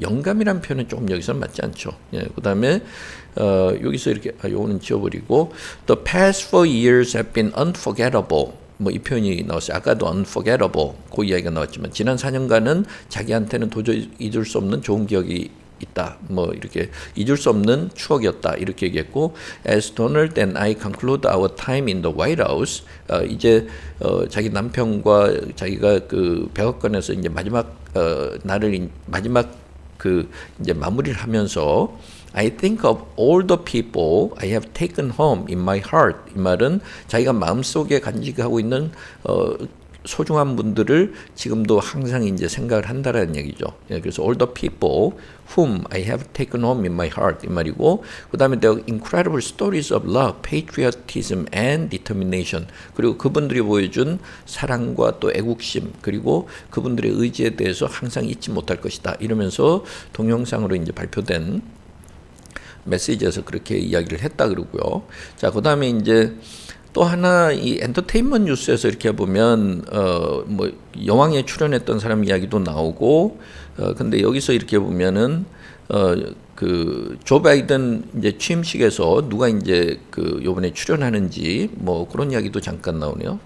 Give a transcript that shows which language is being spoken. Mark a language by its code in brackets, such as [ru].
[ko] 영감이라는 표현은 조금 여기서는 맞지 않죠. 예, 그다음에 여기서 이렇게 요거는 지워버리고 [en] The past 4 years have been unforgettable. [ko] 뭐 이 표현이 나왔어요. 아까도 unforgettable 그 이야기가 나왔지만 지난 4년간은 자기한테는 도저히 잊을 수 없는 좋은 기억이 있다. 뭐 이렇게 잊을 수 없는 추억이었다. 이렇게 얘기했고, [en] as Donald and I conclude our time in the White House, [ko] 이제 자기 남편과 자기가 그 백악관에서 이제 마지막 마지막 그 이제 마무리를 하면서 [en] I think of all the people I have taken home in my heart. [ko] 이 말은 자기가 마음속에 간직하고 있는 소중한 분들을 지금도 항상 이제 생각을 한다라는 얘기죠. 예, 그래서 [en] all the people whom I have taken home in my heart [ko] 이 말이고, 그 다음에 [en] the incredible stories of love, patriotism and determination. [ko] 그리고 그분들이 보여준 사랑과 또 애국심, 그리고 그분들의 의지에 대해서 항상 잊지 못할 것이다. 이러면서 동영상으로 이제 발표된 메시지에서 그렇게 이야기를 했다 그러고요. 자, 그 다음에 이제 또 하나 이 엔터테인먼트 뉴스에서 이렇게 보면 뭐 여왕에 출연했던 사람 이야기도 나오고 근데 여기서 이렇게 보면은 그 조 바이든 이제 취임식에서 누가 이제 그 요번에 출연하는지 뭐 그런 이야기도 잠깐 나오네요.